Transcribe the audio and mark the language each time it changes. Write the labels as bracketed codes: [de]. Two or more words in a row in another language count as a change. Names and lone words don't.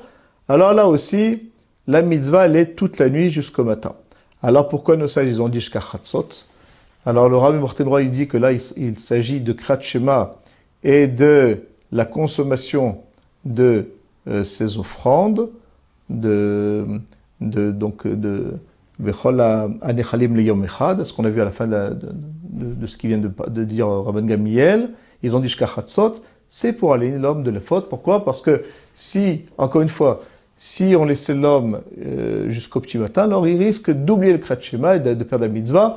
[fr] Alors là aussi, la mitzvah, elle est toute la nuit jusqu'au matin. Alors pourquoi nos sages, ils ont dit jusqu'à Chatzot? Alors le Rabbi Barthénois, il dit que là, il s'agit de [he] קריאת שמע [fr] et de la consommation de ces offrandes, [he] וכל הנאכלים ליום אחד, [fr] ce qu'on a vu à la fin de ce qu'il vient de dire Rabban Gamliel. Ils ont dit jusqu'à Chatzot, c'est pour aller l'homme de la faute. Pourquoi? Parce que encore une fois, si on laissait l'homme jusqu'au petit matin, alors il risque d'oublier le [he] קריאת שמע [fr] et de perdre la mitzvah.